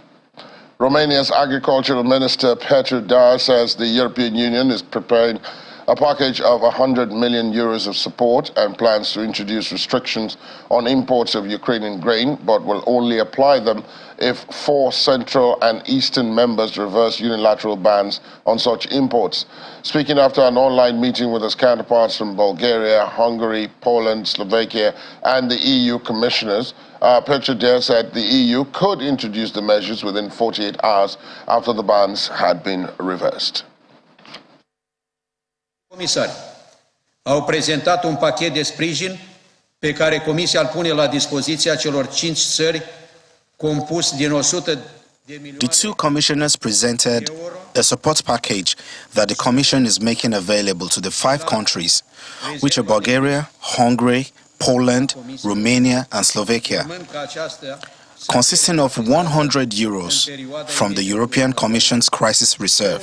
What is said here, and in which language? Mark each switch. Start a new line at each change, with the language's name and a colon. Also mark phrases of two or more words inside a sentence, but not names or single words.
English: Romania's agricultural minister Petru Dar says the European Union is preparing a package of 100 million euros of support and plans to introduce restrictions on imports of Ukrainian grain, but will only apply them if 4 Central and Eastern members reverse unilateral bans on such imports. Speaking after an online meeting with his counterparts from Bulgaria, Hungary, Poland, Slovakia, and the EU commissioners, PoliticsToday said the EU could introduce the measures within 48 hours after the bans had been reversed.
Romanian: Comisari au prezentat un pachet de sprijin pe care Comisia îl pune la dispoziția celor 5 țări compus din 100 de milioane.
English: The 2 commissioners presented a support package that the Commission is making available to the 5 countries, which are Bulgaria, Hungary, Poland, Romania, and Slovakia, consisting of 100 euros from the European Commission's Crisis Reserve.